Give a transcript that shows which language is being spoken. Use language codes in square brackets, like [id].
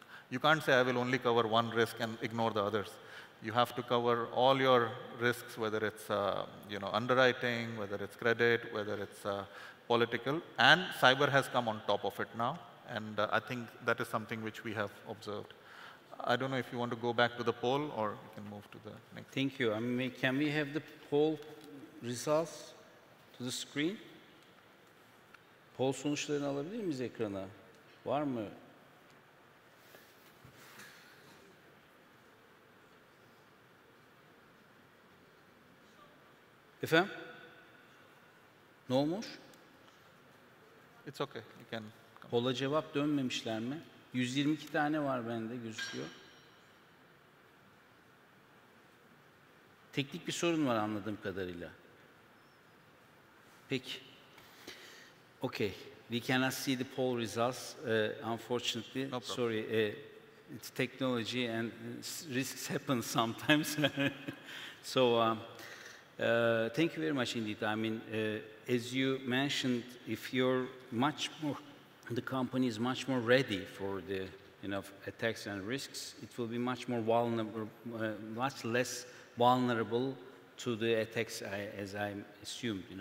[en] You can't say I will only cover one risk and ignore the others. You have to cover all your risks, whether it's underwriting, whether it's credit, whether it's political, and cyber has come on top of it now. And I think that is something which we have observed. I don't know if you want to go back to the poll or we can move to the next. Thank you. Can we have the poll results to the screen? [tr] Poll sonuçlarını alabilir miyiz ekrana? Var mı? Efendim? Ne olmuş? [en] It's okay. You can. [tr] Poll'a cevap dönmemişler mi? 122 tane var bende gözüküyor. Teknik bir sorun var anladığım kadarıyla. Peki. [en] Okay. We cannot see the poll results, unfortunately. No problem. Sorry. It's technology and risks happen sometimes. So, thank you very much indeed. As you mentioned, if you're the company is much more ready for the attacks and risks, it will be much more vulnerable, much less vulnerable to the attacks, as I assumed.